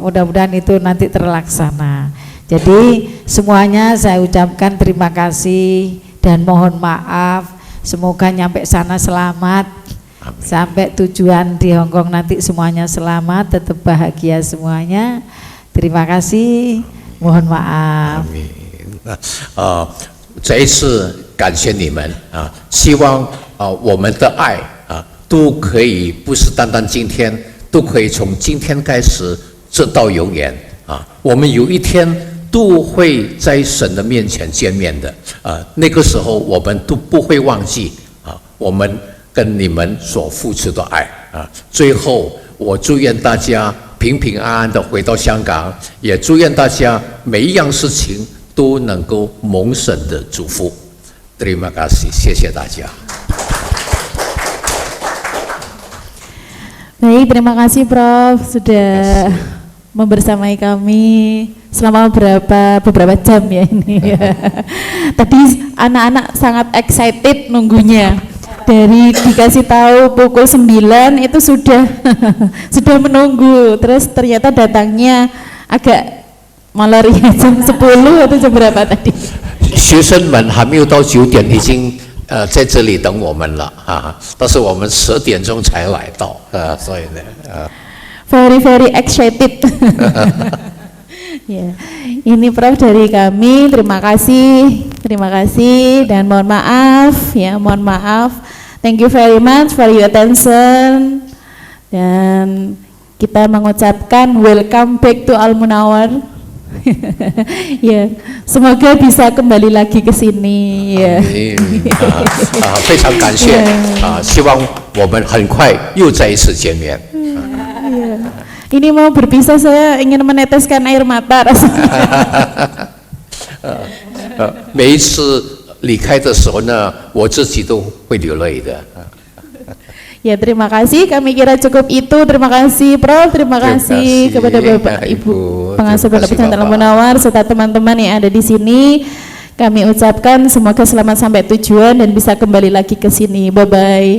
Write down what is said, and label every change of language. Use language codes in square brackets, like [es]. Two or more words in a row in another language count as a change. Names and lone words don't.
[id] Mudah-mudahan itu nanti terlaksana. Jadi semuanya saya ucapkan terima kasih dan mohon maaf semoga nyampe sana selamat. Amin. Sampai tujuan di Hong Kong nanti semuanya selamat, tetap bahagia semuanya. Terima kasih, mohon maaf. [zh] 这一次感谢你们啊，希望我们的爱都可以不是单单今天，都可以从今天开始直到永远啊。我们有一天都会在神的面前见面的那个时候我们都不会忘记我们跟你们所付出的爱最后我祝愿大家平平安安的回到香港，也祝愿大家每一样事情都能够蒙神的祝福。 [id] Terima kasih， [zh] 谢谢大家。 [id] Baik, terima kasih Prof sudah membersamai kami selama beberapa jam ya ini. Tadi anak-anak sangat excited nunggunya. Dari dikasih tahu pukul 9 itu sudah sudah menunggu. Terus ternyata datangnya agak molor ya, jam 10 atau jam berapa tadi? [zh] 学生们还没有到9点，已经在这里等我们了但是我们10点钟才来到所以呢 [en] very excited. [id] Ya, ini Prof dari kami, terima kasih dan mohon maaf ya, mohon maaf. [en] Thank you very much for your attention. [id] Dan kita mengucapkan [en] welcome back to [id] Al Munawwar. Ya, semoga bisa kembali lagi ke sini ya. [zh] 非常感谢希望我们很快又再一次见面。 [id] Ini mau berpisah saya ingin meneteskan air mata rasanya. [zh] 每一次离开的时候呢，我自己都会流泪的。 [id] Ya, terima kasih, kami kira cukup itu. Terima kasih Prof, terima kasih kepada Bapak Ibu pengasuh Pondok Pesantren Al Munawwar serta teman-teman yang ada di sini. Kami ucapkan semoga selamat sampai tujuan dan bisa kembali lagi ke sini. [en] Bye bye.